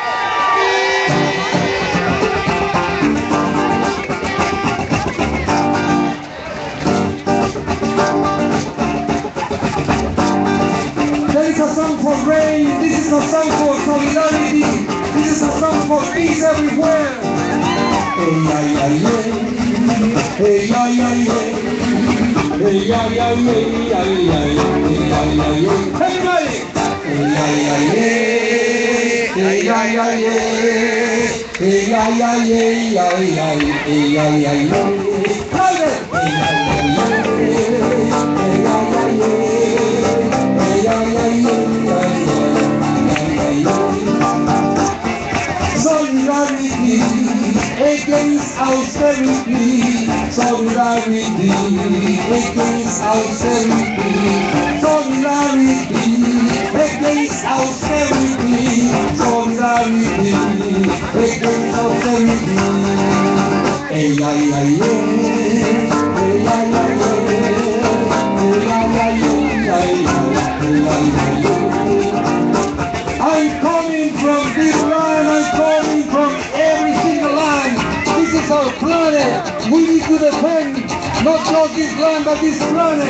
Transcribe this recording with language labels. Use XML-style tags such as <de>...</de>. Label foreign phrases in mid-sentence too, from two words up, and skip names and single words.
<en>This is a song for rain, this is a song for solidarity, this is a song for peace everywhere. Hey, ay, ay, ay. Hey, ay, ay, ay. Hey, ay, ay, ay, ay, ay, ay, ay, ay. Everybody! Hey, ay, ay, ay. Hey, ay, ay, ay. Hey, ay, ay, ay, ay, ay. Hey, ay, ay, ay. Louder! Hey, ay, ay, ay. Hey, ay, ay, ay. Solidarity, austerity, solidarity against austerity, solidarity against austerity, solidarity against austerity. Hey, ay, ay, hey, ay, ay, ay, I'm coming from this land, I'm coming from every single land. This is our planet. We need to defend not just this land, but this planet.</en>